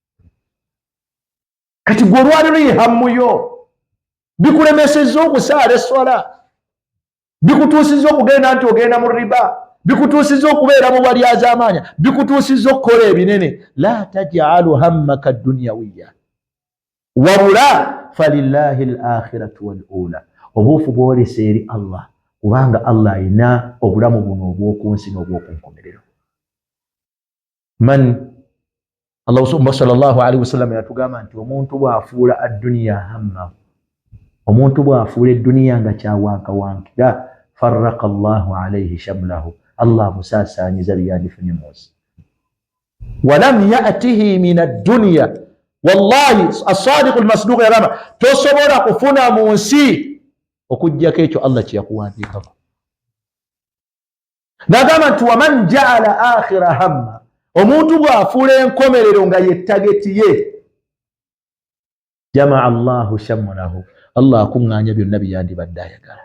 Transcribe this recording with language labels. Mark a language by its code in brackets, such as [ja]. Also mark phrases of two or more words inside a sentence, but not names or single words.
[lg] Kati gwe olwaleero ye hammuyo, bikulemesezza okusaala esswala, bikutuusizza okugenda nti ogenda mu riba, bikutuusizza okubeera mu balyazaamaanya, bikutuusizza okukola ebinene. [ar] لا تجعل همك دنيويا wabula فلله الآخرة والأولى. [lg] Obuufu bwolesa eri Allah, kubanga Allah ayina obulamu buno obw'okunsi n'obw'okunkomerero. Allah [ar] صلى الله عليه وسلم [lg] yatugamba nti omuntu bw'afuula [ar] الدنيا هما, [lg] omuntu bw'afuula edduniya nga kyawankawankira, [ar] فرق الله عليه شمله, [lg] Allah musaasaanyiza byalifunye munsi. [ar] ولم يأته من الدنيا, [lg] wallahi [ar] الصادق المصدوق [lg] yagamba tosobola kufuna mu nsi okujjako ekyo Allah kye yakuwandiikako. N'agamba nti [ar] ومن جعل آخرة هما, [lg] omuntu bw'afuula enkomerero nga ye tageti ye, [ar] جمع الله شمله, [lg] Allah akuŋŋaanya byonna byandibadde ayagala.